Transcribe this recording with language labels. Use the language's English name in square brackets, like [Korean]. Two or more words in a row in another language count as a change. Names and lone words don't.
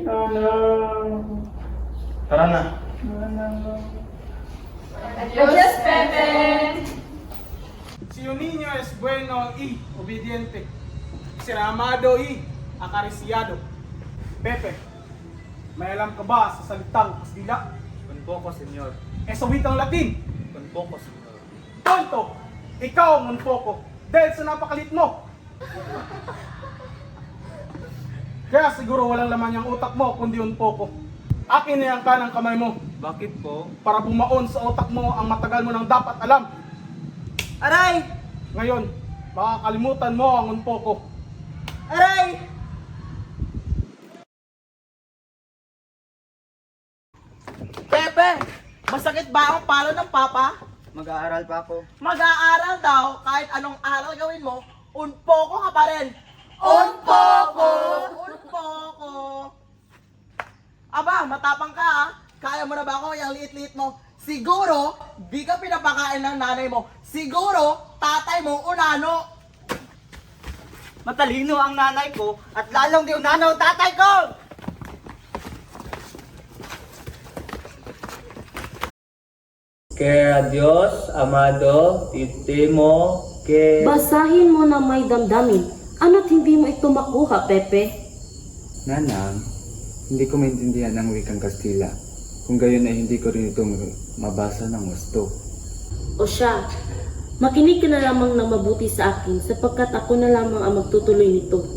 [Filipino] Nanang! Tara na. [Spanish] Si un niño es bueno y obediente. Será amado y acariciado. [Filipino] Pepe, may alam ka ba sa salitang Kastila? [Spanish] Un poco, senyor. [Filipino] Eso witang Latin. [Spanish] Un poco, senyor. Tonto! [Filipino] Ikaw, Monpoco, dahil sa napakalit mo. Kaya siguro walang laman yung utak mo, kundi [Spanish] un poco. [Filipino] Akin na yung kanang kamay mo Bakit po? para bumaon sa utak mo ang matagal mo nang dapat alam. Aray! Ngayon, makakalimutan mo ang [Spanish] un poco. [Filipino] Aray! Pepe, masakit ba ang palo ng papa? Mag-aaral pa ako. Mag-aaral daw, kahit anong aral gawin mo, unpoko ka pa rin. Unpoko! Unpoko! Aba, matapang ka ha. Kaya mo na ba ako yung liit-liit mo? Siguro, di ka pinapakain ng nanay mo. Siguro, tatay mo unano. Matalino ang nanay ko at lalong di unano ang tatay ko! Que a Dios, amado, titimo, que... Basahin mo na may damdamin. Ano't hindi mo ito makuha, Pepe? Nanang, hindi ko maintindihan ang wikang Kastila. Kung gayon ay hindi ko rin itong mabasa ng gusto. O siya, makinig ka na lamang ng mabuti sa akin sapagkat ako na lamang ang magtutuloy nito.